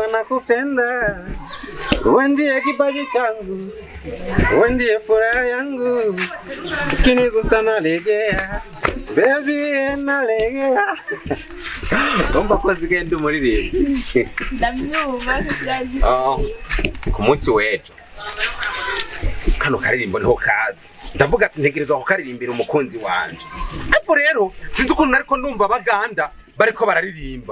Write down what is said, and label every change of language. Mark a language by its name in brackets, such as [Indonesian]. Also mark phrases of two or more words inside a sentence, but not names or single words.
[Swahili] nakupenda, wewe ndiye kipaji changu, wewe ndiye furaha yangu, ukinigusa nalegea baby nalegea. [Rundi] Ngomba ko zigenda umuririmba ndabyumva kuzazi ku munsi w'ejo kano karirimbo niho kaza ndavuga ati ntegerezwa ko karirimbira umukunzi wanje ariko rero sinzi ukuntu ariko ndumva abaganda bariko bararirimba